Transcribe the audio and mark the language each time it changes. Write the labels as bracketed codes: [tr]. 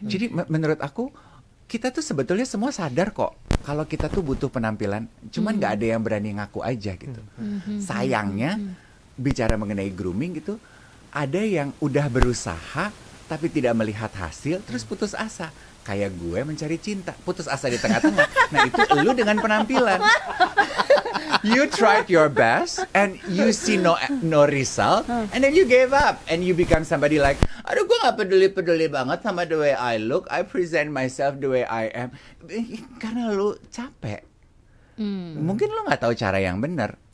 [id] Jadi menurut aku kita tuh sebetulnya semua sadar kok kalau kita tuh butuh penampilan, cuman nggak ada yang berani ngaku aja gitu. Sayangnya bicara mengenai grooming gitu, ada yang udah berusaha tapi tidak melihat hasil, terus putus asa. Kayak gue mencari cinta, putus asa di tengah-tengah. Nah itu lu dengan penampilan. [en] You tried your best and you see no result, and then you gave up and you become somebody like, [id] aduh gue gak peduli banget sama [en] the way I look, I present myself the way I am. [id] Karena lu capek. Mungkin lu gak tahu cara yang benar.